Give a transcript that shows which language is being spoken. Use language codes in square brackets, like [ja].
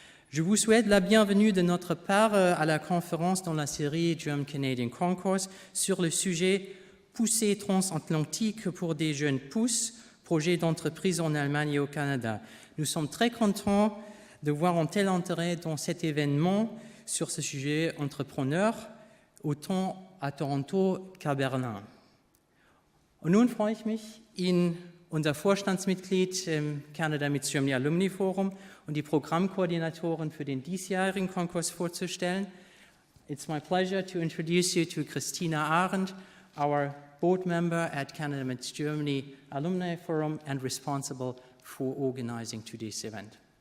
[fr] Je vous souhaite la bienvenue de notre part à la conférence dans la série German-Canadian Concourse sur le sujet Poussée transatlantique pour des jeunes pousses, projet d'entreprise en Allemagne et au Canada. Nous sommes très contents de voir un tel intérêt dans cet événement sur ce sujet entrepreneur, autant à Toronto qu'à Berlin. [de] Und nun freue ich mich, Ihnen unser Vorstandsmitglied im Canada Meets Germany Alumni Forum und die Programmkoordinatorin für den diesjährigen Konkurs vorzustellen. [en] It's my pleasure to introduce you to Christina Arendt, our board member at Canada Meets Germany Alumni Forum and responsible for organizing today's event.